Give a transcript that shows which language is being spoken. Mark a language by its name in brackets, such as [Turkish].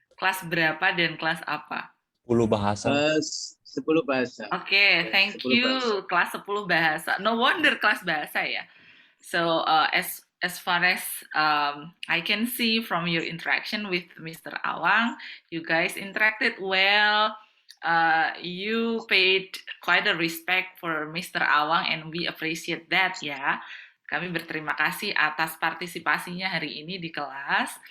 [Indonesian] Kelas berapa dan kelas apa? 10 bahasa. 10 bahasa. [English] Oke, thank [Indonesian] 10 [English] you. [Indonesian] bahasa. Kelas 10 bahasa. [English] No wonder [Indonesian] kelas bahasa ya. [English] So as far as I can see from your interaction with Mr. Awang, you guys interacted well. You paid quite a respect for Mr. Awang and we appreciate that ya. [Indonesian] Kami berterima kasih atas partisipasinya hari ini di kelas.